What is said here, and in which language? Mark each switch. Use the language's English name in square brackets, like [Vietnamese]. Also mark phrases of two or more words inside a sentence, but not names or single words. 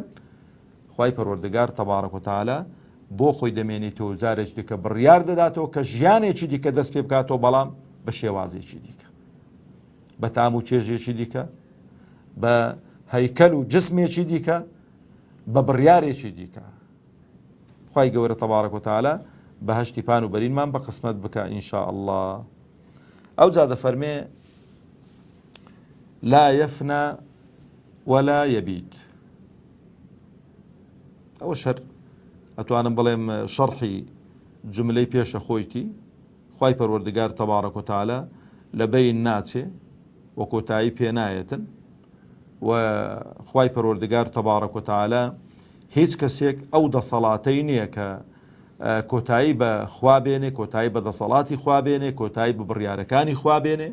[Central Kurdish] خوای پەروەردگار [Arabic] تەبارەک و تەعالا [Central Kurdish] بۆ خۆی دەمێنێتەوە جارێک دیکە بڕیار دەداتەوە کە ژیانێکی دیکە دەست پێ بکاتەوە، بەڵام بە شێوازێکی دیکە، بە تام و چێژێکی دیکە، بە هەیکەل و جسمێکی دیکە، بە بڕیارێکی دیکە. خوای گەورە [Arabic] تەبارەک و تەعالا [Central Kurdish] بەهەشتی پان و بەرینمان بە قسمەت بکە [Arabic] ئینشاء الله. [Central Kurdish] ئەو جا دەفەرمێ [Arabic] لا يفنى ولا يبيد. [Central Kurdish] ئەوە شەر ئەتوانم بڵێم شەرحی جملەی پێشە خۆیتی. خوای پەروەردگار [Arabic] تەبارەک و تەعالا [Central Kurdish] لە بین ناچێ و کۆتایی پێ نایەتن، و خوای پەروەردگار [Arabic] تەبارەک و تەعالا [Central Kurdish] هیچ کەسێک ئەو دەسەڵاتەی نییە کە کۆتایی بە خوا بێنێ، کۆتایی بە دەسەڵاتی خوا بێنێ، کۆتایی بە بڕیارەکانی خوا بێنێ.